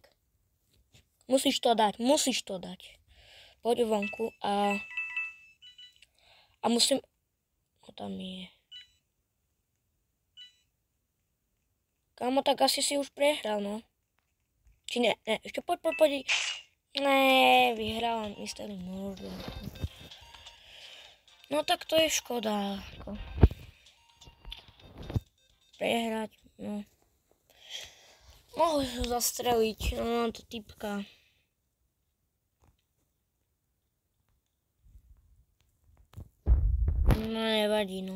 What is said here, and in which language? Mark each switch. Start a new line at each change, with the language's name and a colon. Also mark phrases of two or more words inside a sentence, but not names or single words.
Slovak: Musíš to dať. Poď vonku a musím... O, tam je. Kámo, tak asi si už prehral, no. Či ne, ešte poď. Ne, vyhral Mr. Murder. No tak to je škoda. Prehrať, no. Mohol ho zastreliť, no to typka. No nevadí, no.